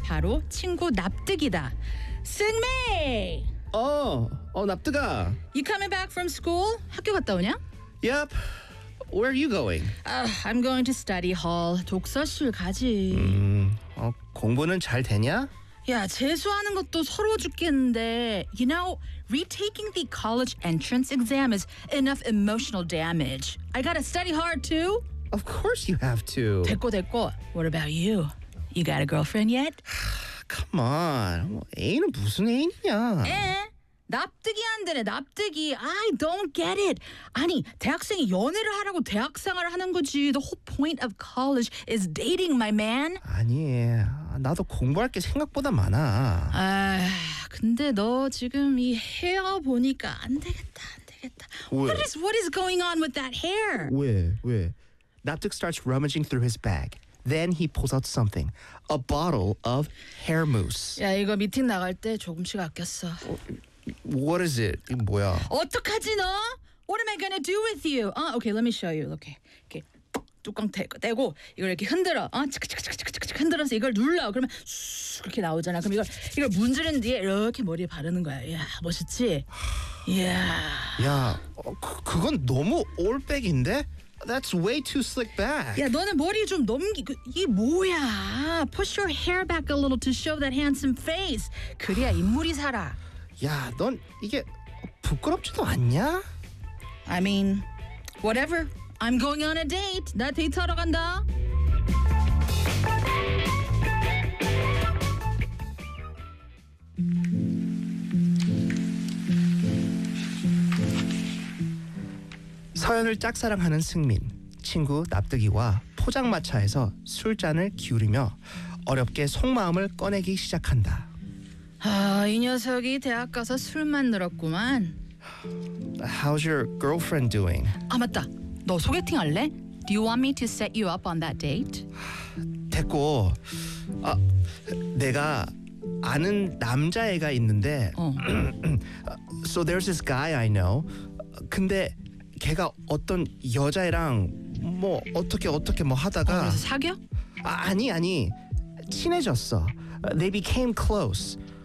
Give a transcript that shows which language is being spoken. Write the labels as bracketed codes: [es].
[ko] 바로 친구 납득이다. 승민! 납득아. [en] You coming back from school? [ko] 학교 갔다 오냐? [en] Yep. Where are you going? I'm going to study hall. [ko] 독서실 가지. 공부는 잘 되냐? 야, 재수하는 것도 서러워 죽겠는데. [en] You know, retaking the college entrance exam is enough emotional damage. I gotta study hard too. Of course you have to. [ko] 됐고 됐고. [en] What about you? You got a girlfriend yet? Come on. [ko] 애는 무슨 애냐? 에? 납득이 안 되네, 납득이. [en] I don't get it. [ko] 아니, 대학생이 연애를 하라고 대학생활을 하는 거지. [en] The whole point of college is dating, my man. [ko] 아니, 나도 공부할 게 생각보다 많아. 아, 근데 너 지금 이 헤어 보니까 안 되겠다, 안 되겠다. 왜? [en] What is going on with that hair? [ko] 왜? [en] 납득 starts rummaging through his bag. Then he pulls out something. A bottle of hair mousse. [ko] 야, 이거 미팅 나갈 때 조금씩 아꼈어. [en] What is it? [ko] 이게 뭐야? 어떡하지 너? [en] What am I gonna do with you? Okay, let me show you. [ko] Okay, 이렇게 뚜껑 대고 이걸 이렇게 흔들어. 칙칙칙칙칙칙 흔들어서 이걸 눌러. 그러면 이렇게 나오잖아. 그럼 이걸 문지른 뒤에 이렇게 머리에 바르는 거야. 야, 멋있지? 이야. 야, 그건 너무 올백인데? [en] That's way too slick back. [ko] 야, 너는 머리 좀 넘기. 이게 뭐야? [en] Push your hair back a little to show that handsome face. [ko] 그래야 인물이 살아. 야, 넌 이게 부끄럽지도 않냐? [en] I mean, whatever. I'm going on a date. [ko] 나 데이트하러 간다. 서연을 짝사랑하는 승민. 친구 납득이와 포장마차에서 술잔을 기울이며 어렵게 속마음을 꺼내기 시작한다. 아, 이 녀석이 대학 가서 술만 늘었구만. [en] How's your girlfriend doing? [ko] 아, 맞다. 너 소개팅 할래? [en] Do you want me to set you up on that date? [ko] 됐고. 아, 내가 아는 남자애가 있는데. 어. [en] So there's this guy I know. [ko] 근데 걔가 어떤 여자애랑 뭐 어떻게 뭐 하다가. 그래서 사겨? 아, 아니. 친해졌어. [en] They became close.